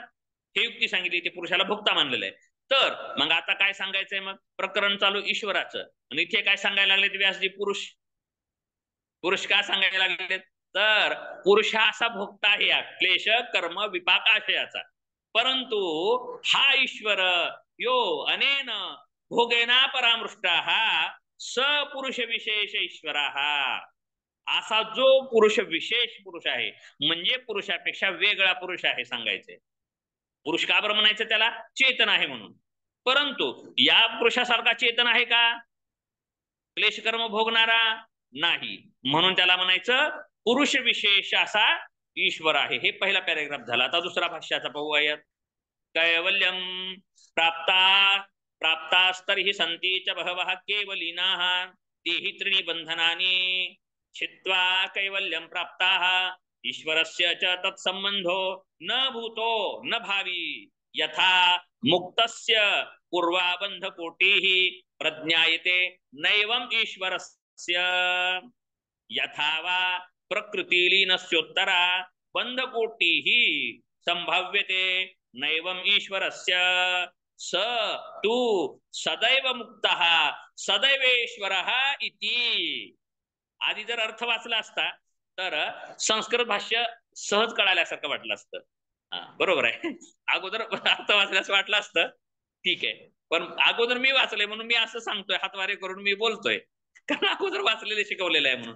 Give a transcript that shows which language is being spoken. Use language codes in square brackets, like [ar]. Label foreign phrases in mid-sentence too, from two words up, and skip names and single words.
[mr] हे युक्ती सांगितली, ते पुरुषाला भोगता मानलेलं आहे. तर मग आता काय सांगायचंय? मग प्रकरण चालू ईश्वराचं, आणि इथे काय सांगायला लागले व्यासजी? पुरुष का सांगायला लागले? तर पुरुष हा असा भोगता आहे या क्लेश, कर्म, विपाक, आशयाचा. परंतु हा ईश्वर [sa] यो अनेन भोगेना परामृष्टा स पुरुष विशेष ईश्वर. [mr] असा जो पुरुष विशेष पुरुष आहे, म्हणजे पुरुषापेक्षा वेगळा पुरुष आहे सांगायचंय. पुरुष का बरं म्हणायचं त्याला? चेतन आहे म्हणून. परंतु या पुरुषासारखा चेतन आहे का क्लेश कर्म भोगणारा? नाही. म्हणून त्याला म्हणायचं पुरुष विशेष असा ईश्वर आहे. हे पहिला पॅरेग्राफ झाला. आता दुसरा भाष्याचा पाहूयात. [sa] कैवल्यम प्राप्तास्तर्हि सन्ति च बहवः केवलिनाः तेहि त्रीणि बन्धनानि छित्त्वा कैवल्यम प्राप्ताः ईश्वरस्य च तत्संबंधो न भूतो न भावी यथा मुक्तस्य पूर्वाबन्धकोटिः प्रज्ञायते नैवम् ईश्वरस्य यथा वा प्रकृतिलीनस्योत्तरा बन्धकोटिः संभाव्यते नैवम् ईश्वरस्य स तु सदैव मुक्तः सदैवेश्वरः इति. [mr] आधी जर अर्थ वाचला असता तर संस्कृत भाष्य सहज कळाल्यासारखं वाटलं असतं. बरोबर आहे. अगोदर अर्थ वाचल्यास वाटलं असतं ठीक आहे, पण अगोदर मी वाचलंय म्हणून मी असं सांगतोय, हातवारे करून मी बोलतोय, कारण अगोदर वाचलेले शिकवलेलं आहे म्हणून.